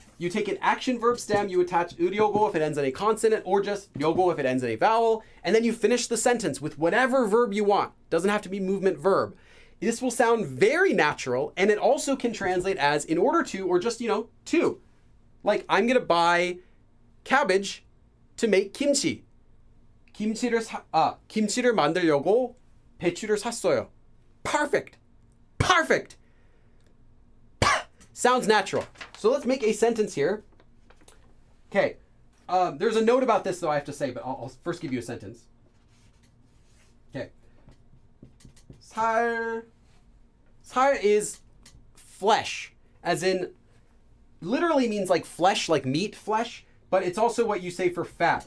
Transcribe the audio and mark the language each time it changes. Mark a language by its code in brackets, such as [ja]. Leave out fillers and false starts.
[en] You take an action verb stem, you attach 으려고 if it ends in a consonant, or just 려고 if it ends in a vowel, and then you finish the sentence with whatever verb you want. Doesn't have to be movement verb. This will sound very natural, and it also can translate as in order to, or just, to. Like, I'm going to buy cabbage to make kimchi. [ko] 김치를 만들려고 배추를 샀어요. [en] Perfect. Perfect. Sounds natural. So let's make a sentence here. Okay. There's a note about this, though, I have to say, but I'll first give you a sentence. Okay. 살 is flesh, as in literally means like flesh, like meat, flesh, but it's also what you say for fat.